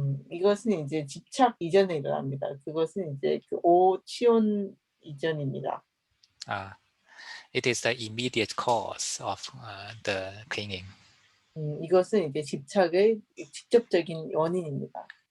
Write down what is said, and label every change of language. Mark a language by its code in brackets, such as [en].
[ko] 이것은 이제 집착 이전에 일어납니다. 그것은 이제 그 오치온 이전입니다. [en] It is the immediate cause of the clinging. [ko] 이것은 이제 집착의 직접적인 원인입니다.